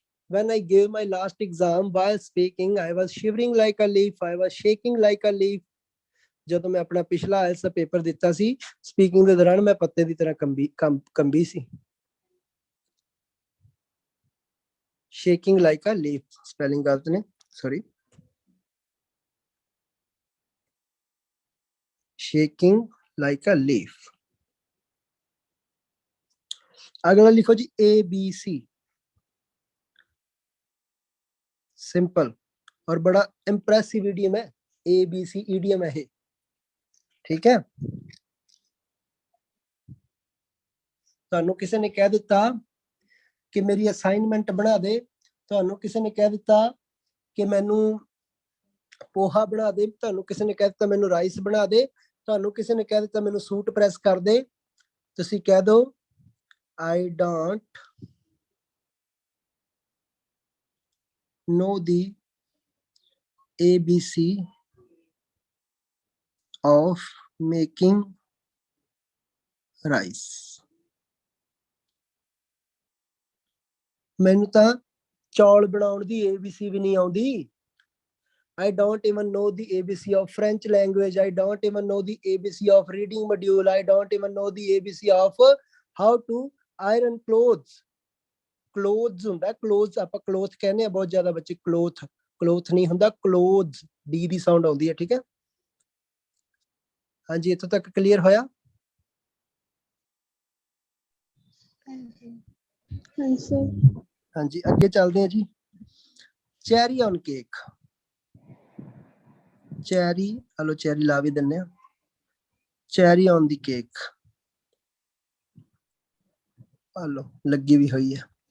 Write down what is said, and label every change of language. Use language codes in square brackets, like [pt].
[en] When I gave my last exam, while speaking, I was shivering like a leaf. I was shaking like a leaf. [pa] ਜਦੋਂ ਮੈਂ ਆਪਣਾ ਪਿਛਲਾ IELTS ਦਾ paper ਦਿੱਤਾ ਸੀ, speaking ਦੇ ਦੌਰਾਨ ਮੈਂ ਪੱਤੇ ਦੀ ਤਰ੍ਹਾਂ ਕੰਬੀ ਸੀ। ਸ਼ੇਕਿੰਗ ਲਾਈਕ ਅ ਲੀਫ, ਸਪੈਲਿੰਗ ਗਲਤ ਨੇ, ਸੌਰੀ। ਸ਼ੇਕਿੰਗ ਲਾਈਕ ਅ ਲੀਫ। [hi] अगला लिखो जी ABC, सिंपल और बड़ा इंप्रेसिव इडियम है, ABC इडियम है, ठीक है। [pa] ਤੁਹਾਨੂੰ ਕਿਸੇ ਨੇ ਕਹਿ ਦਿੱਤਾ ਕਿ ਮੇਰੀ ਅਸਾਈਨਮੈਂਟ ਬਣਾ ਦੇ, ਤੁਹਾਨੂੰ ਕਿਸੇ ਨੇ ਕਹਿ ਦਿੱਤਾ ਕਿ ਮੈਨੂੰ ਪੋਹਾ ਬਣਾ ਦੇ, ਤੁਹਾਨੂੰ ਕਿਸੇ ਨੇ ਕਹਿ ਦਿੱਤਾ ਮੈਨੂੰ ਰਾਈਸ ਬਣਾ ਦੇ, ਤੁਹਾਨੂੰ ਕਿਸੇ ਨੇ ਕਹਿ ਦਿੱਤਾ ਮੈਨੂੰ ਸੂਟ ਪ੍ਰੈਸ ਕਰ ਦੇ, ਤੁਸੀਂ ਕਹਿ ਦਿਓ [en] I don't know the ABC of making rice। [pa] ਮੈਨੂੰ ਤਾਂ ਚੌਲ ਬਣਾਉਣ ਦੀ ABC ਵੀ ਨਹੀਂ ਆਉਂਦੀ। [en] I don't even know the ABC of French language. I don't even know the ABC of reading module. I don't even know the ABC of how to iron clothes। [pa] clothes ਹੁੰਦਾ, clothes ਆਪਾਂ cloth ਕਹਿੰਦੇ ਆ ਬਹੁਤ ਜ਼ਿਆਦਾ ਬੱਚੇ, cloth ਨਹੀਂ ਹੁੰਦਾ, clothes D ਦੀ sound ਆਉਂਦੀ ਹੈ, ਠੀਕ ਹੈ। ਹਾਂਜੀ ਇੱਥੋਂ ਤੱਕ ਕਲੀਅਰ ਹੋਇਆ? ਹਾਂਜੀ ਅੱਗੇ ਚੱਲਦੇ ਹਾਂ ਜੀ। Cherry on cake, cherry, hello cherry ਲਾ ਵੀ ਦਿੰਨੇ ਆ, cherry on ਦੀ cake, hello ਲੱਗੀ ਵੀ ਹੋਈ ਹੈ।